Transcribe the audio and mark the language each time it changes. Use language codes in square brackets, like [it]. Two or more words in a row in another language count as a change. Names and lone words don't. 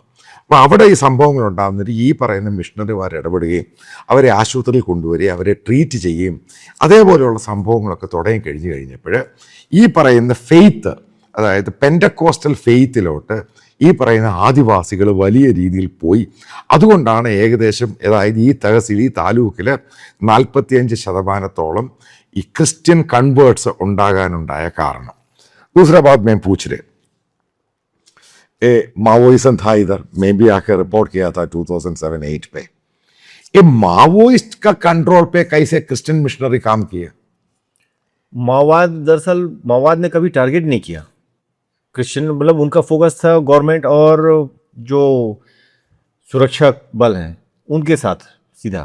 [ml] അപ്പോൾ അവിടെ ഈ സംഭവങ്ങൾ ഉണ്ടാകുന്നിട്ട് ഈ പറയുന്ന മിഷണറിമാർ ഇടപെടുകയും അവരെ ആശുപത്രിയിൽ കൊണ്ടുവരികയും അവരെ ട്രീറ്റ് ചെയ്യുകയും അതേപോലെയുള്ള സംഭവങ്ങളൊക്കെ തുടങ്ങി കഴിഞ്ഞപ്പോൾ ഈ പറയുന്ന ഫെയ്ത്ത്, അതായത് പെൻഡക്കോസ്റ്റൽ ഫെയ്ത്തിലോട്ട് ഈ പറയുന്ന ആദിവാസികൾ വലിയ രീതിയിൽ പോയി. അതുകൊണ്ടാണ് ഏകദേശം, അതായത് ഈ തഹസിൽ, ഈ താലൂക്കിൽ 45% ഈ [en] Christian converts [ml] ഉണ്ടാകാനുണ്ടായ കാരണം. [hi] दूसरा बात मैं पूछ रहे, माओइज्म था इधर, मैं भी आकर रिपोर्ट किया था 2007-8 पे. ये माओइस्ट का कंट्रोल पे कैसे क्रिश्चियन मिशनरी काम किए? माओवाद, दरअसल माओवाद ने कभी टारगेट नहीं किया क्रिश्चियन, मतलब उनका फोकस था गवर्नमेंट और जो सुरक्षा बल हैं उनके साथ सीधा.